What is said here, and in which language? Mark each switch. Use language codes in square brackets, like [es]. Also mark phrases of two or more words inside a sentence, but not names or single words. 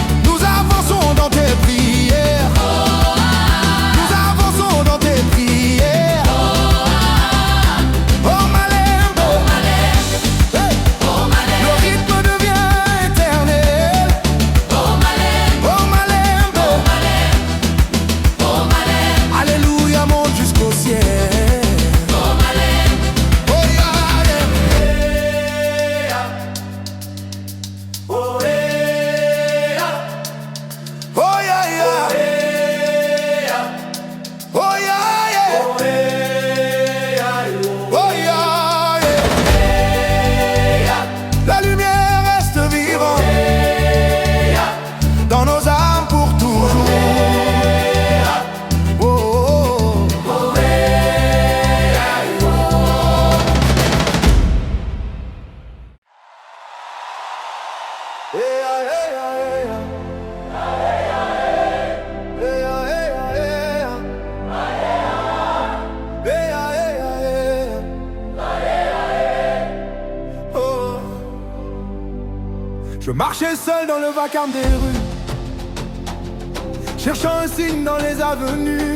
[fr] Nous avançons dans tes prières. Nous avançons dans tes prières. Oh Malem, oh Malem, hey. oh Malem, Le rythme devient éternel. oh Malem, Oh Malem, oh Malem, oh Malem, alléluia monte jusqu'au ciel. oh Malem, [en] Oh yeah, yeah. Oh yeah, Oh yeah, yeah. Oh yeah, yeah. Oh yeah, yeah. [fr] La lumière reste vivante dans nos âmes pour toujours. Oh, oh, oh. [en] Yeah, yeah, yeah, yeah. Oh. [fr] Je marchais seul dans le vacarme des rues, cherchant un signe dans les avenues.